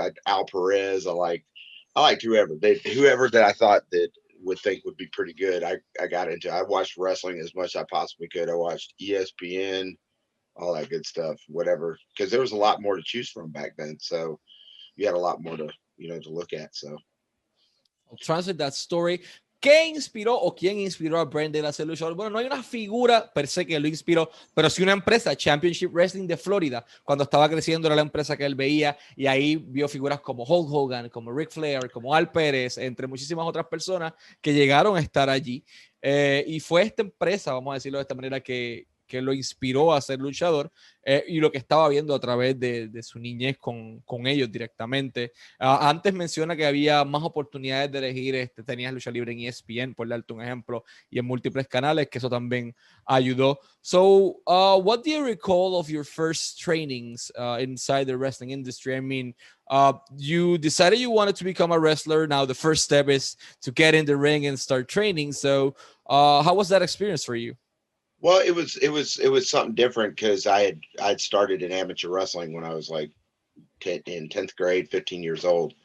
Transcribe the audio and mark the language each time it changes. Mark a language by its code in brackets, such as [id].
[en] I liked Al Perez. I liked whoever that I thought that would think would be pretty good. I got into, I watched wrestling as much as I possibly could. I watched ESPN, all that good stuff, whatever, because there was a lot more to choose from back then. So you had a lot more to, to look at. So I'll translate that story. [es] ¿Qué inspiró o quién inspiró a Brent Dail a hacer luchador? Bueno, no hay una figura per se que lo inspiró, pero sí una empresa, Championship Wrestling de Florida. Cuando estaba creciendo era la empresa que él veía y ahí vio figuras como Hulk Hogan, como Ric Flair, como Al Pérez, entre muchísimas otras personas que llegaron a estar allí. Y fue esta empresa, vamos a decirlo de esta manera, que lo inspiró a ser luchador y lo que estaba viendo a través de su niñez con ellos directamente. Antes menciona que había más oportunidades de elegir, tenías lucha libre en ESPN, por darte un ejemplo, y en múltiples canales, que eso también ayudó. [en] So, what do you recall of your first trainings inside the wrestling industry? I mean, you decided you wanted to become a wrestler. Now the first step is to get in the ring and start training. So, how was that experience for you? Well, it was something different because I'd started in amateur wrestling when I was like in 10th grade, 15 years old.